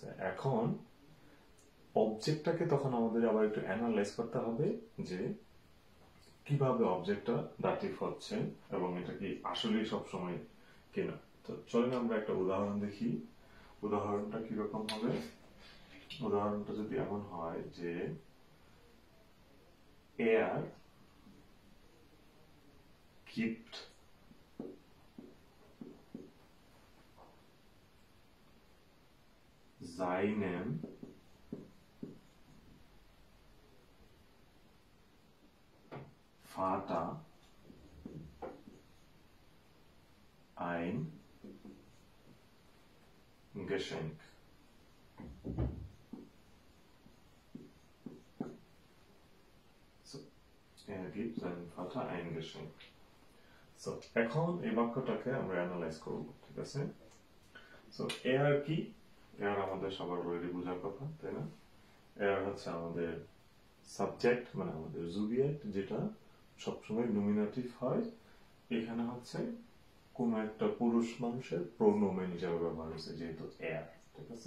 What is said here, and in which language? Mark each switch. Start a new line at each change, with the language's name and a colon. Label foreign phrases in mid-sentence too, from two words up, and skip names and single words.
Bangla: এখন অবজেক্টটাকে তখন আমাদের আবার একটু অ্যানালাইজ করতে হবে যে কিভাবে অবজেক্টটা ডাটিভ হচ্ছে এবং এটা কি আসলেই সবসময় কিনা। তো চলেন আমরা একটা উদাহরণ দেখি। উদাহরণটা কিরকম হবে? উদাহরণটা যদি এমন হয় যে
German: er gibt seinem Vater ein Geschenk. So, er gibt seinem Vater ein Geschenk. So,
Bangla: এখন এই বাক্যটাকে আমরা অ্যানালাইজ করব, ঠিক আছে? সো এয়ার কি? এয়ার আমাদের সবার অলরেডি বোঝার কথা, তাই না? এয়ার হচ্ছে আমাদের সাবজেক্ট, মানে আমাদের জুবিয়েক্ট, যেটা সবসময় নমিনেটিভ হয়। এখানে হচ্ছে কোন একটা পুরুষ মানুষের প্রোনোমেন হিসাবে ব্যবহার হয়েছে, যেহেতু এয়ার, ঠিক আছে?